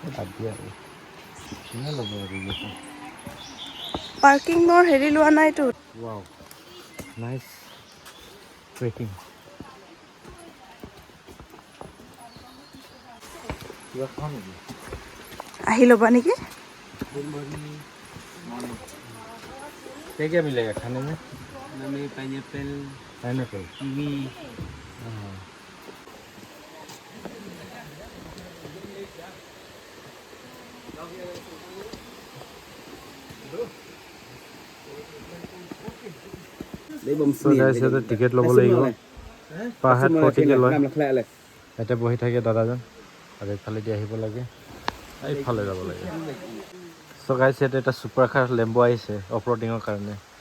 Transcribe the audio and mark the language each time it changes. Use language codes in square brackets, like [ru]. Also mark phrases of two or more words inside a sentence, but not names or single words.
[as] ল'ব আৰু পাৰ্কিঙৰ হেৰি লোৱা নাইতো [en] wow nice trekking [as] কিবা খাওঁ নেকি আহি ল'বা নেকি [hi] क्या क्या मिलेगा खाने में हमें पाइनएप्पल पाइनएप्पल कीवी [as] টিকেট ল'ব লাগিব [en] per head [as] 40কে লয় ইয়াতে বহি থাকে দাদাজন আৰু এইফালেদি আহিব লাগে এইফালে যাব লাগে [en] so guys [as] ইয়াতে এটা [en] super car [as] লেম্বো আহিছে [en] off roading [as] কাৰণে